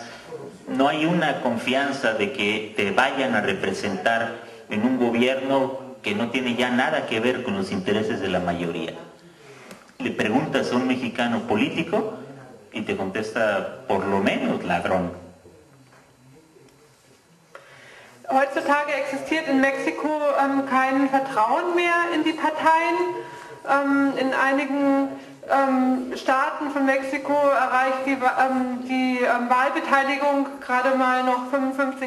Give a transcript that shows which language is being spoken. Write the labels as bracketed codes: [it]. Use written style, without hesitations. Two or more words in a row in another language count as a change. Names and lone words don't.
[es] No hay una confianza de que te vayan a representar en un gobierno que no tiene ya nada que ver con los intereses de la mayoría. Le preguntas a un mexicano político y te contesta por lo menos ladrón. [de] Heutzutage existiert in Mexiko kein Vertrauen mehr in die Parteien. In einigen Staaten von Mexiko erreicht die Wahlbeteiligung gerade mal noch 55%.